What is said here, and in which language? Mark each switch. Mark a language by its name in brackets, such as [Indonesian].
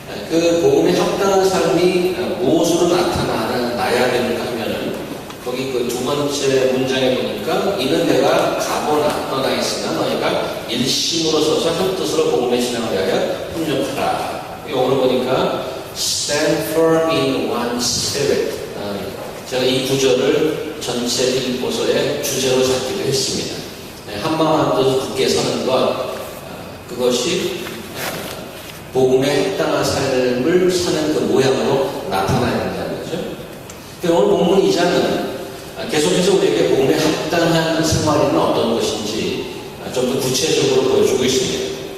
[Korean] 그 복음에 합당한 삶이 무엇으로 나야 되는가 하면은 거기 그 2번째 문장에 보니까 이는 내가 가거나 떠나 있으나 너희가 일심으로 서서 한 뜻으로 복음의 신앙을 위하여 협력하라. 오늘 보니까 [English] stand firm in one spirit. [Korean] 제가 이 구절을 전체 빌립보서의 주제로 잡기도 했습니다. 한마음 한뜻 굳게 서는 것, 그것이 복음에 합당한 삶을 사는 그 모양으로 나타나야 된다는 거죠. 오늘 본문 2장은 계속해서 우리에게 복음에 합당한 생활은 어떤 것인지 좀 더 구체적으로 보여주고 있습니다.